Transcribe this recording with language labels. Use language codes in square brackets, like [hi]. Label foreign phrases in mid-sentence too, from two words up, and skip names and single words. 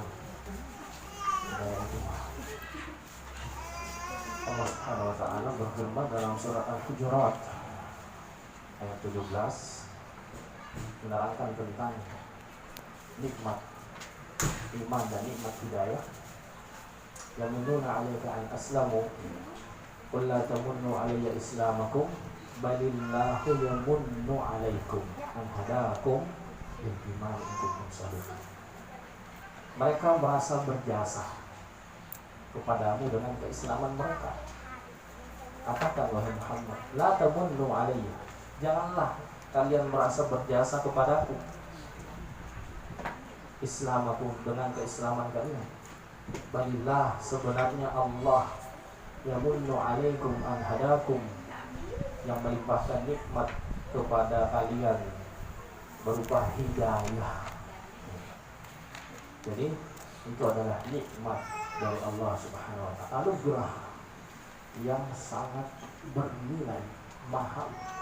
[id] Hidayah itu mahal. [ar] الله سبحانه وتعالى [id] berfirman dalam surat Al-Hujurat ayat 17 menerangkan tentang nikmat iman dan nikmat hidayah. [ar] يمنون عليك أن أسلموا قل لا تمنوا علي إسلامكم بل الله يمن عليكم أن هداكم للإيمان إن كنتم صادقين. [id] Mereka merasa berjasa kepadamu dengan keislaman mereka. Katakan wahai Muhammad, [ar] لا تمنوا علي, [id] janganlah kalian merasa berjasa kepadaku islamakum, dengan keislaman kalian. [ar] Balillah, sebenarnya الله يمن عليكم أن هداكم, [id] yang melimpahkan nikmat kepada kalian berupa hidayah. Jadi itu adalah nikmat dari [ar] الله سبحانه وتعالى, [id] anugerah yang sangat bernilai mahal.